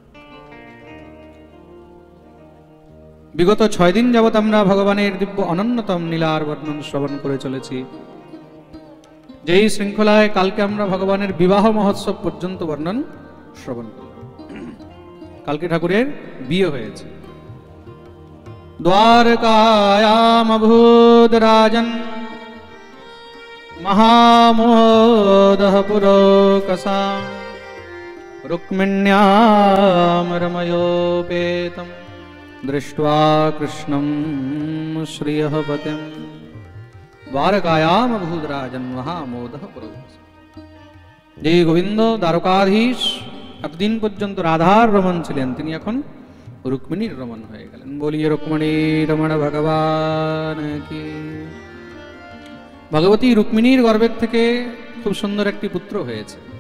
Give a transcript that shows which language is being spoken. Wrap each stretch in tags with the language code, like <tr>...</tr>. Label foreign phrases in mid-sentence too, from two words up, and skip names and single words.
<bn>বিগত 6 দিন যাবৎ আমরা ভগবানের দিব্য অনন্যতম লীলার বর্ণন শ্রবণ করে চলেছি। যেই শৃঙ্খলায় কালকে আমরা ভগবানের বিবাহ মহোৎসব পর্যন্ত বর্ণন শ্রবণ করলাম। কালকে ঠাকুরের বিয়ে হয়েছে।</bn> <sa>द्वारकायामभूद् राजन् महामोदः पुरोकसां रुक्मिण्यां रमयोपेतं दृष्ट्वा कृष्णं श्रियः पतिं द्वारकायामभूद् राजन् महामोदः पुरोकसां।</sa> <bn>যে গোবিন্দ দ্বারকাধীশ এতদিন পর্যন্ত রাধার রমণ ছিলেন, তিনি এখন রুক্মিণীর রমণ হয়ে গেলেন।</bn> <hi>बोलिए रुक्मिणी रमण भगवान की।</hi> <bn>ভগবতী রুক্মিণীর গর্ভের থেকে খুব সুন্দর একটি পুত্র হয়েছে।</bn>